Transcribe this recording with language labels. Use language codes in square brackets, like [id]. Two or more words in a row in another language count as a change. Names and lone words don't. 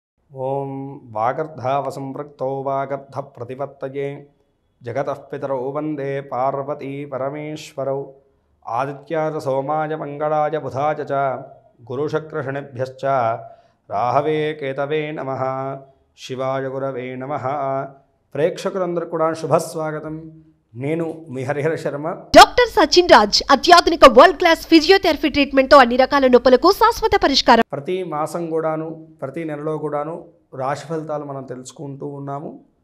[sa] ओं वागर्धावसंपृक्तौ वागर्धप्रतिपत्तये जगतः पितरौ वन्दे पार्वती परमेश्वरौ आदित्याय सोमाय मंगलाय बुधाय च गुरुशक्रशनिभ्यश्च राहवे केतवे नमः शिवाय गुरवे नमः [te] ప్రేక్షకులందరికీ కూడా శుభస్వాగతం। నేను మీ హరిహర శర్మ। డాక్టర్ సచిన్ రాజ్ అత్యాధునిక [en] world class physiotherapy treatment [te] తో అన్ని రకాల నొప్పులకు శాశ్వత పరిష్కారం। ప్రతి మాసం కూడాను ప్రతి నెలలో కూడాను రాశి ఫలితాలు మనం తెలుసుకుంటూ ఉన్నాము।